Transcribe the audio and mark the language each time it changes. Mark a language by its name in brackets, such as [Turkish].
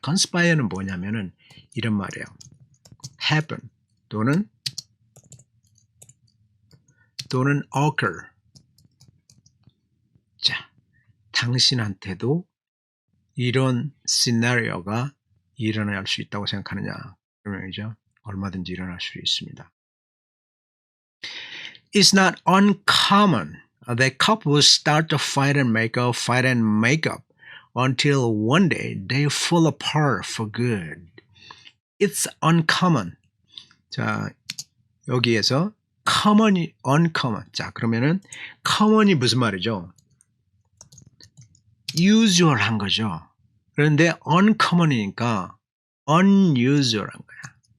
[Korean] conspire는 뭐냐면은 이런 말이에요. happen 또는 occur. 자, 당신한테도 이런 시나리오가 일어날 수 있다고 생각하느냐? 그런 얘기죠. 얼마든지 일어날 수 있습니다. [English] It's not uncommon that couples start to fight and make up until one day they fall apart for good. It's uncommon. [Korean] 자, 여기에서 common이 uncommon. 자, 그러면은 common이 무슨 말이죠? usual한 거죠. 그런데 uncommon이니까 unusual한 거야.